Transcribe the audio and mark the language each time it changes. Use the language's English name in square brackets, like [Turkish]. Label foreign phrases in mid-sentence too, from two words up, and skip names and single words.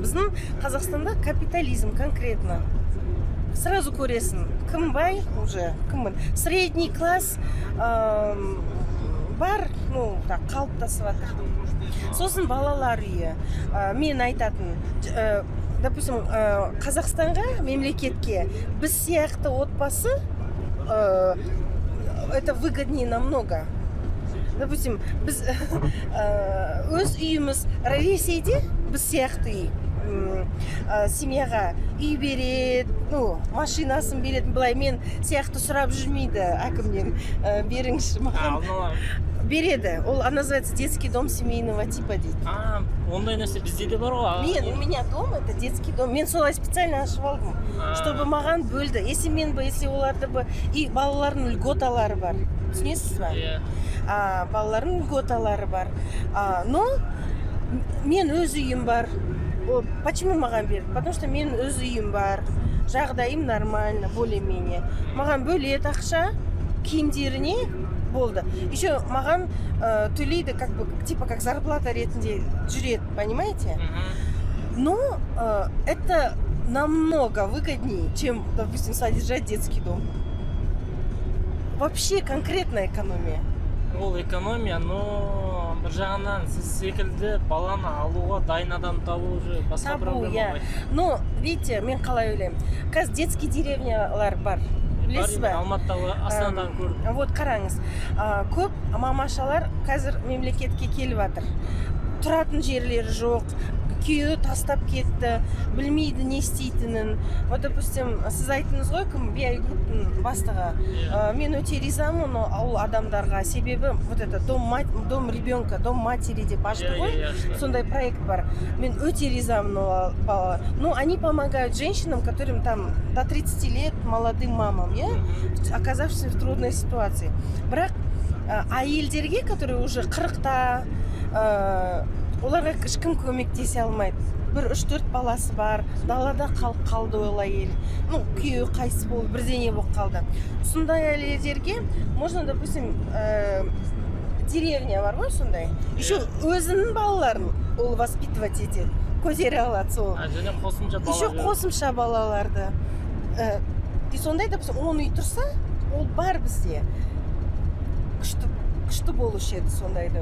[Kazakh] Біздің Қазақстанда капитализм конкретно. Сразу көресің, кім бай уже, кім [Russian] средний класс [Kazakh] бар, [Russian] ну, так, [Kazakh] қалыптасып жатыр. Сосын балалар үйі. Мен айтатын, допустим, Қазақстанға, мемлекетке біз сияқты отбасы [Russian] это выгоднее намного. [Kazakh] Допустим, біз өз үйіміз Ресейде біз сияқты үй семьяға үй береді, ну, машинасын береді, былай мен сияқты сұрап жүрмейді әкімнен, беріңізші маған. Береді. Ол [Russian] называется детский дом семейного типа [Kazakh] дейді. Ондай нәрсе бізде де бар ғой. [Russian] У меня дом это детский дом. [Kazakh] Мен солай специально ашып алдым, чтобы маған бөлді. Если оларды бы и балалардың льготалары бар. Түсінесіз ба? Балалардың льготалары бар. Но мен өз үйім бар. Почему маған берді? [Russian] Потому что [Kazakh] мен өз үйім бар. Жағдайым нормально, более-менее. Маған бөледі ақша, киімдеріне болды. Еще маған төлейді, [Russian] как бы, типа как зарплата [Kazakh] ретінде жүреді, [Russian] понимаете? Но это намного выгоднее, чем, допустим, содержать детский дом. Вообще конкретная экономия. [Kazakh] Ол экономия, но бір жағынан сіз секілді баланы алуға дайын адам табу уже басқа проблема ғой. Но, видите, мен қалай ойлаймын. Қазір детский деревнялар бар. Білесіз бе? Алматыдағы, Астанадан көрдім. Вот қараңыз. Көп мамашалар қазір мемлекетке келіп жатыр. Тұратын жерлері жоқ. Күйеуі тастап кетті, білмейді не істейтінін. Вот, допустим, сіз айттыңыз ғой, кім биай-групптың бастығы. Мен өте ризамын ол адамдарға. Себебі [Russian] вот это дом ребенка, дом матери [Kazakh] деп ашты ғой. Сондай проект бар. Мен өте ризамын ол бала. [Russian] Ну, они помогают женщинам, которым там до 30 лет, молодым мамам, оказавшимся в трудной ситуации. [Kazakh] Бірақ әйелдерге, [Russian] которые уже 40-та, [Kazakh] оларға ешкім көмектесе алмайды. Бір 3-4 баласы бар, далада қалды ол әйел. Ну, күйеуі қайтыс болды, бірдеңе болып қалды. Сондай әйелдерге [Russian] можно, допустим, [Kazakh] деревня бар ғой сондай. Еще өзінің балаларын ол воспитывать етеді, көтере алады сол. Және қосымша балалар. Еще қосымша балаларды. И сондай, допустим, 10 үй тұрса, ол бар бізде. Күшті болушы еді сондайды.